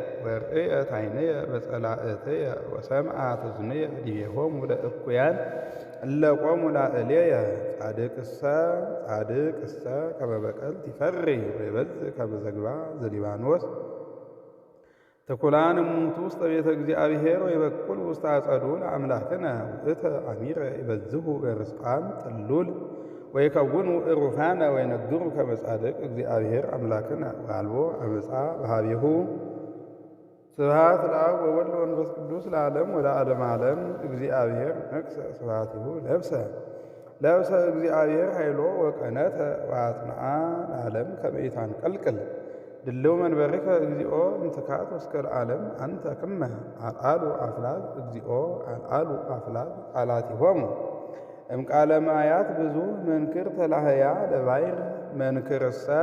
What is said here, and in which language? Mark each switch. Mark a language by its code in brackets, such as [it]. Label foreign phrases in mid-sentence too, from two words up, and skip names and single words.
[gez] ወርእየት ዓይንየ በጸላእትየ ወሰምዓት እዝንየ ዲቤሆሙ ለእኩያን እለ ቆሙ ላዕሌየ ጻድቅሰ ከመ በቀልት ይፈሪ ወይበዝሕ ከመ ዝግባ ዘሊባኖስ ትኩላን እሙንቱ ውስተ ቤተ እግዚአብሔር ወይበቁል ውስተ አጸዱ ለአምላክነ ውእተ አሚረ ይበዝሑ በርስቃን ጥሉል ወይከውኑ እሩፋነ ወይነግሩ ከመ ጻድቅ እግዚአብሔር አምላክነ ወአልቦ አመፃ በኀቤሁ። ስብሐት ለአብ ወወልድ ወመንፈስ ቅዱስ ለዓለም ወለዓለመ ዓለም። እግዚአብሔር ነግሠ ስብሐቲሁ ለብሰ እግዚአብሔር ኃይሎ ወቀነተ ወአጽንዓ ለዓለም ከመ ኢታንቀልቅል ድልው መንበርከ እግዚኦ እምትካት እስከ ለዓለም አንተ ክመ አልዓሉ አፍላግ እግዚኦ አልዓሉ አፍላግ ቃላቲሆሙ እምቃለ ማያት ብዙ መንክር ተላህያ ለባይር መንክርሰ